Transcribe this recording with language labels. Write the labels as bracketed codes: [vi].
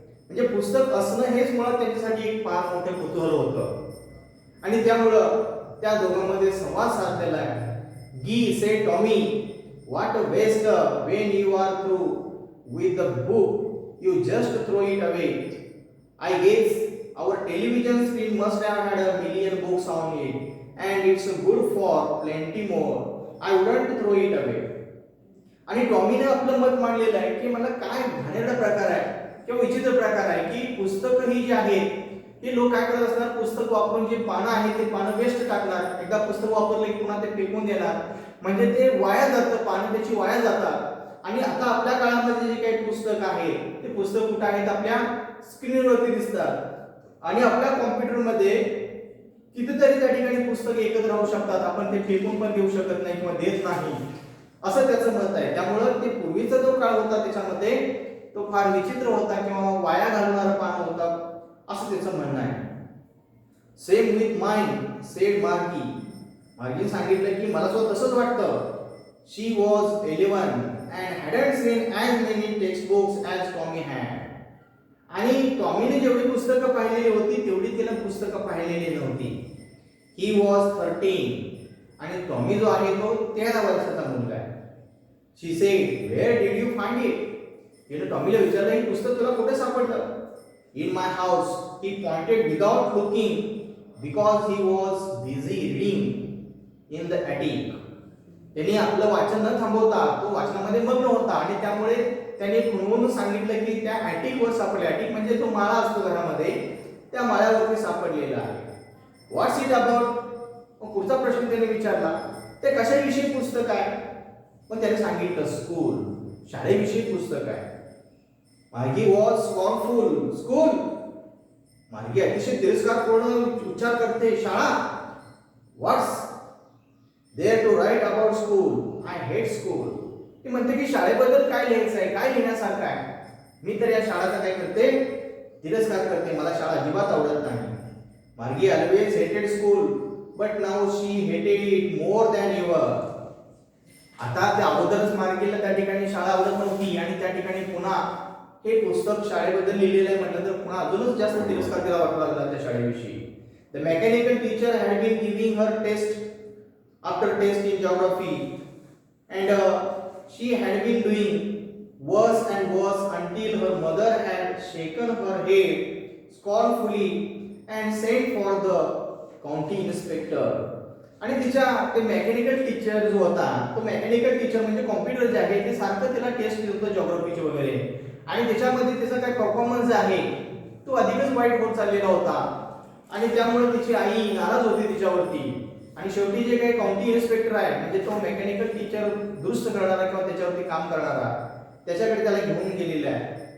[mr] म्हणजे पुस्तक असणं हेच मुळात त्यांच्यासाठी एक फार मोठे कुतूहल होतं आणि त्यामुळं त्या दोघांमध्ये संवाद साधलेला आहे. [en] Gee say Tommy, what a waste when you are through with the book you just throw it away. I guess our television screen must have had a million books on it and it's good for plenty more. I wouldn't throw it away. [mr] आणि टॉमीने आपलं मत मांडलेलं आहे की मला काय घाणेरडा प्रकार आहे किंवा विचित्र प्रकार आहे की पुस्तकं ही जी आहेत ते लोक काय करत असणार, पुस्तक वापरून जे पानं आहेत ते पानं वेस्ट टाकणार, एकदा पुस्तक वापरलं की पुन्हा ते फेकून देणार, म्हणजे ते वाया जातं, पानं त्याची वाया जातात. आणि आता आपल्या काळामध्ये जे काही पुस्तक आहे ते पुस्तक कुठे आहेत, आपल्या स्क्रीनवरती दिसतात आणि आपल्या कॉम्प्युटरमध्ये कितीतरी त्या ठिकाणी पुस्तक एकत्र राहू शकतात. आपण ते फेकून पण देऊ शकत नाही किंवा देत नाही असं त्याचं मत आहे. त्यामुळं ते पूर्वीचा जो काळ होता त्याच्यामध्ये तो फार विचित्र होता किंवा वाया घालवणारा पान होता असं त्याचं म्हणणं आहे. [en] Same with mind said Margie. [mr] मार्गी सांगितलं की मला सुद्धा तसंच वाटतं. [en] She was 11 and hadn't seen as many textbooks as Tommy had. [mr] आणि टॉमीने जेवढी पुस्तकं पाहिलेली होती तेवढी तिला पुस्तकं पाहिलेली नव्हती. [en] he was 13 [mr] आणि टॉमी जो आहे तो 13 वर्षाचा मुलगा आहे. [en] She said where did you find it. [mr] तिने टॉमीला विचारलं ही पुस्तक तुला कुठे सापडलं. [en] In my house he pointed without looking because he was busy reading in the attic. [mr] त्यांनी आपलं वाचन न थांबवता तो वाचनामध्ये मग्न होता आणि त्यामुळे त्यांनी खुणवून सांगितलं की त्या अॅटिकवर सापडले. अॅटिक म्हणजे तो माळा असतो घरामध्ये, त्या माळ्यावरती सापडलेला आहे. [en] What's it about. [mr] पुढचा प्रश्न त्याने विचारला ते कशाविषयी पुस्तक आहे. मग त्याने सांगितलं स्कूल, शाळेविषयी पुस्तक आहे. [en] Margie was scornful. School. [mr] मार्गी अतिशय तिरस्कारपूर्ण उच्चार करते. शाळा. [en] What's there to write about school. I hate school. [mr] ती म्हणते की शाळेबद्दल काय लिहायचं आहे, काय लिहिण्यासारखं आहे. मी तर या शाळेचा काय करते, तिरस्कार करते. मला शाळा अजिबात आवडत नाही. [en] Margi always hated school but now she hated it more than ever. [mr] आता त्या अगोदरच मार्गीला त्या ठिकाणी शाळा आवडत नव्हती आणि त्या ठिकाणी पुन्हा हे पुस्तक शाळेबद्दल लिहिलेलं आहे म्हटलं तर पुन्हा अजूनच जास्त तिरस्कार तिला वाटू लागला त्या शाळेविषयी. [en] The mechanical teacher had been giving her test after test in geography and she had been doing worse and worse until her mother had shaken her head scornfully and sent for the county inspector. [mr] आणि तिच्या ते mechanical teacher जो होता तो mechanical teacher म्हणजे computer जे आहे ते सारखं तिला टेस्ट देत होतं जिओग्राफीचे वगैरे आणि त्याच्यामध्ये तिचा काय परफॉर्मन्स जे आहे तो अधिकच वाईट होत चाललेला होता आणि त्यामुळे तिची आई नाराज होती तिच्यावरती. आणि शेवटी जे काही काउंटी इन्स्पेक्टर आहे म्हणजे तो मेकॅनिकल टीचर दुरुस्त करणारा किंवा त्याच्यावरती काम करणारा त्याच्याकडे त्याला घेऊन गेलेला आहे.